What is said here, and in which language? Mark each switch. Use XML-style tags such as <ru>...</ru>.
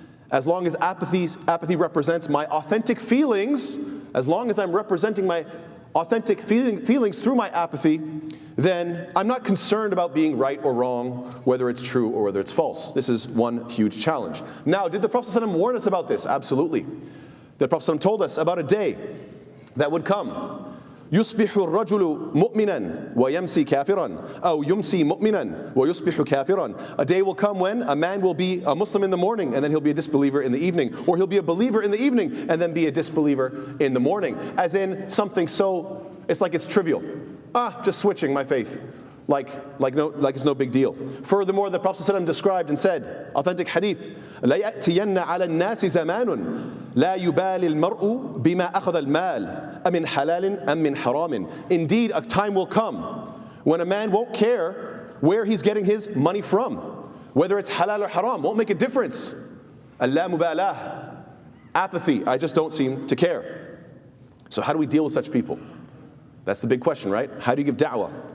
<en>As long as apathy represents my authentic feelings, as long as I'm representing my authentic feelings through my apathy, then I'm not concerned about being right or wrong, whether it's true or whether it's false. This is one huge challenge. Now, did the Prophet ﷺ warn us about this? Absolutely. The Prophet ﷺ told us about a day that would come.</en> <ar>يصبح الرجل مؤمنا ويمسي كافرا أو يمسي مؤمنا ويصبح كافرا.</ar> <en>A day will come when a man will be a Muslim in the morning and then he'll be a disbeliever in the evening, or he'll be a believer in the evening and then be a disbeliever in the morning. As in something so, it's like it's trivial. Just switching my faith. Like it's no big deal. Furthermore, the Prophet ﷺ described and said, authentic hadith,</en> <ar>لا يأتين على الناس زمان لا يبالي المرء بما أخذ المال أمن حلال أم من حرام.</ar> <en>Indeed, a time will come when a man won't care where he's getting his money from, whether it's halal or haram, won't make a difference. Al-la-mubalah, apathy, I just don't seem to care. So how do we deal with such people? That's the big question, right? How do you give da'wah?</en>